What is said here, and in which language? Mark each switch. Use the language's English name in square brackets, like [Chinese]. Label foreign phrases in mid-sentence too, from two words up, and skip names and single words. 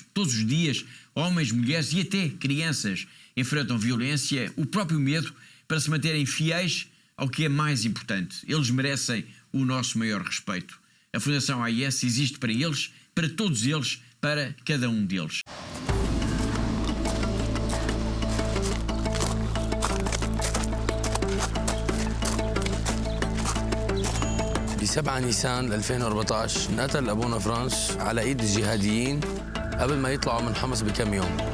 [Portuguese] Todos os dias, homens, mulheres e até crianças enfrentam violência, o próprio medo, para se manterem fiéis ao que é mais importante. Eles merecem o nosso maior respeito. A Fundação AIS existe para eles, para todos eles, para cada um deles. [Arabic] ب7 نيسان 2014 انقتل أبونا فرانس على إيد الجهاديين قبل ما يطلعوا من حمص بكم يوم.